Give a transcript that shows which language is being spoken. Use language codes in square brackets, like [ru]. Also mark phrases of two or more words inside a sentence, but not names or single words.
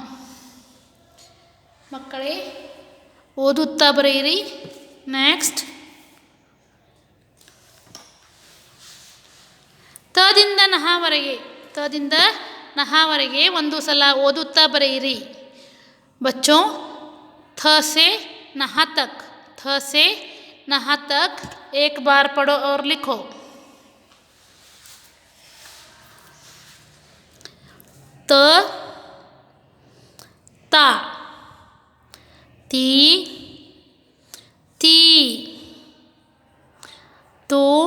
[kn] ಮಕ್ಕಳೇ ಓದುತ್ತಾ ಬರೆಯಿರಿ. ನೆಕ್ಸ್ಟ್ ತದಿಂದ ನಹವರೆಗೆ, ತದಿಂದ ನಹವರೆಗೆ ಒಂದು ಸಲ ಓದುತ್ತಾ ಬರೆಯಿರಿ. [hi] बच्चों थ से नह तक, थ से नह तक एक बार पढ़ो और लिखो. त ता, ती ती, तू